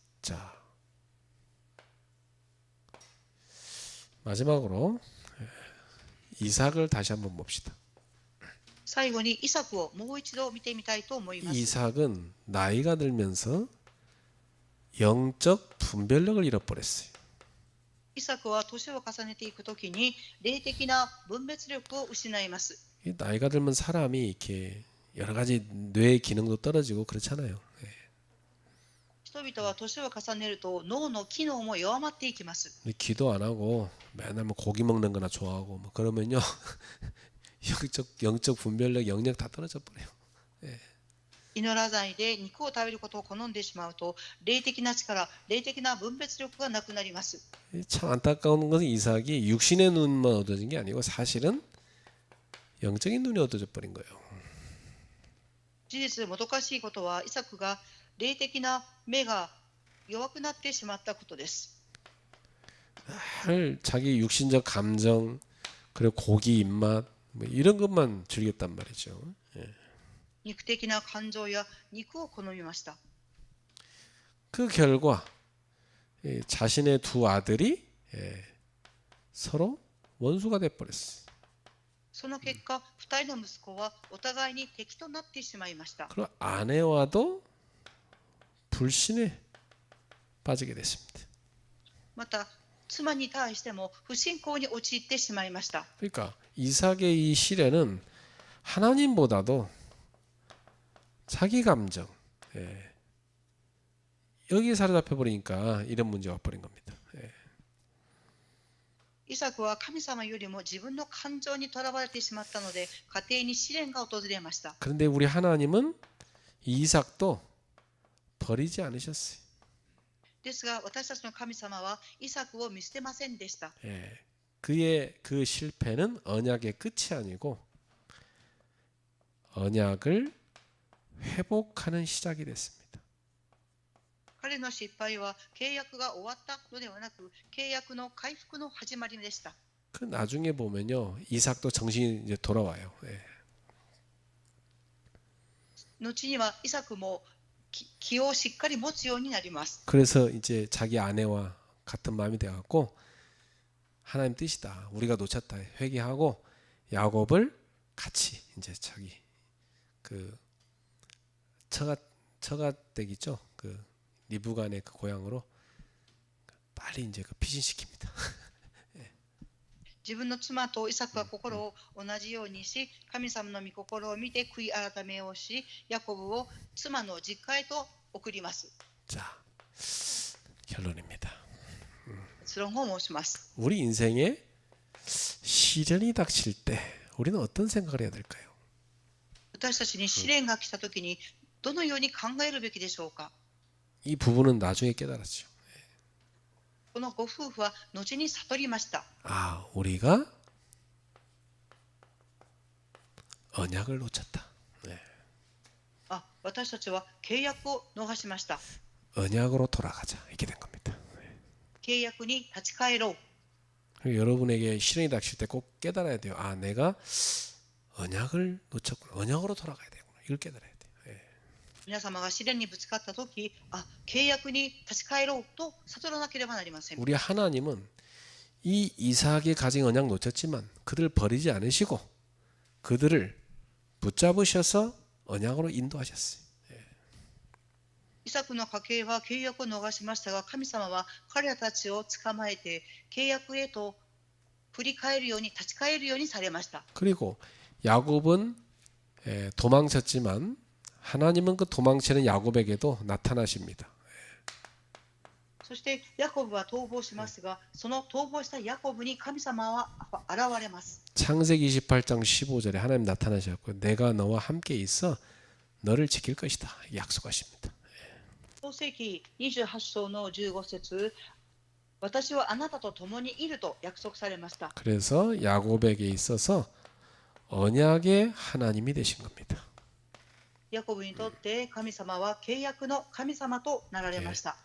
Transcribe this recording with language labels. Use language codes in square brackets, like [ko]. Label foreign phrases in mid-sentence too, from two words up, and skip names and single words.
[ko] 자, 마지막으로 이삭을 다시 한번 봅시다. [ja] 最後にイサクをもう一度見てみたいと思います。 [ko] 이삭은 나이가 들면서 영적 분별력을 잃어버렸어요. [ja] イサクは年を重ねていくときに霊的な分別力を失います。 [ko] 이 나이가 들면 사람이 이렇게 여러 가지 뇌 기능도 떨어지고 그렇잖아요. [ja] 人々は年を重ねると脳の機能も弱まっていきます。 [ko] 기도 안 하고 맨날 뭐 고기 먹는 거나 좋아하고 뭐 그러면요 영적 분별력 영역 다 떨어져 버려요. [ja] 祈らないで肉を食べることを好んでしまうと、霊的な力、霊的な分別力がなくなります。 [ko] 참 안타까운 것은 이삭이 육신의 눈만 얻어진 게 아니고 사실은 영적인 눈이 얻어져 버린 거예요. [ja] 事実、もどかしいことは、イサクが霊的な目が弱くなってしまったことです。 [ko] 늘 자기 육신적 감정 그리고 고기 입맛 뭐 이런 것만 즐겼단 말이죠. [ja] 肉的な感情や肉を好みました。 [ko] 그 결과 자신의 두 아들이 서로 원수가 돼 버렸어. [ja] その結果、2人の息子はお互いに敵となってしまいました。 [ko] 그리고 아내와도 불신에 빠지게 됐습니다. [ja] また、妻に対しても不信仰に陥ってしまいました。 [ko] 그러니까 이삭의 이 시련은 하나님보다도 자기 감정 여기에 사로잡혀 버리니까 이런 문제가 와버린 겁니다. [ja] イサクは神様よりも自分の感情にとらわれてしまったので、家庭に試練が訪れました。 [ko] 그런데 우리 하나님은 이삭도 버리지 않으셨어요. [ja] ですが、私たちの神様はイサクを見捨てませんでした。 [ko] 그의 그 실패는 언약의 끝이 아니고 언약을 회복하는 시작이 됐습니다. [ja] 彼の失敗は契約が終わったのではなく、契約の回復の始まりでした。 [ko] 그 나중에 보면요, 이삭도 정신이 이제 돌아와요. [ja] 後にはイサクも気をしっかり持つようになります。 [ko] 그래서 이제 자기 아내와 같은 마음이 돼갖고 하나님 뜻이다. 우리가 놓쳤다. 회개하고 야곱을 같이 이제 자기 그 처가댁이죠. 그 리브간의 그 고향으로 빨리 이제 그 피신시킵니다. [ja] 自分の妻とイサクは心を同じようにし、神様の御心を見て悔い改めをし、ヤコブを妻の実家へと送ります。 [ko] 자, 결론입니다. [ja] 結論を申します。 [ko] 우리 인생에 시련이 닥칠 때 우리는 어떤 생각을 해야 될까요? [ja] 私たちに試練が来たときにどのように考えるべきでしょうか。 [ko] 이 부분은 나중에 깨달았죠. [ja] このご夫婦は後に悟りました。 [ko] 아, 우리가 언약을 놓쳤다. [ja] 私たちは契約を逃しました。 [ko] 언약으로 돌아가자. 이렇게 된 겁니다. [ja] 契約に立ち返ろう。 [ko] 그리고 여러분에게 시련이 닥칠 때 꼭 깨달아야 돼요. 아, 내가 언약을 놓쳤구나. 언약으로 돌아가야 되구나. 이걸 깨달아야 돼요. [ja] 皆様が試練にぶつかったとき、契約に立ち返ろうと悟らなければなりません。 [ko] 우리 하나님은 이 이삭이 가진 언약 놓쳤지만 그들 버리지 않으시고 그들을 붙잡으셔서 언약으로 인도하셨어요. [ja] イサクの家系は契約を逃しましたが、神様は彼らたちを捕まえて契約へと振り返るように立ち返るようにされました。 [ko] 그리고 야곱은 도망쳤지만 하나님은 그 도망치는 야곱에게도 나타나십니다. [ja] そしてヤコブは逃亡しますが、その逃亡したヤコブに神様は現れます。 [ko] 창세기 28장 15절에 하나님 나타나셨고 내가 너와 함께 있어 너를 지킬 것이다. 약속하십니다. [ja] 創世記28章の15節、私はあなたと共にいると約束されました。 [ko] 그래서 야곱에게 있어서 언약의 하나님이 되신 겁니다. [ja] ヤコブにとって神様は契約の神様となられました。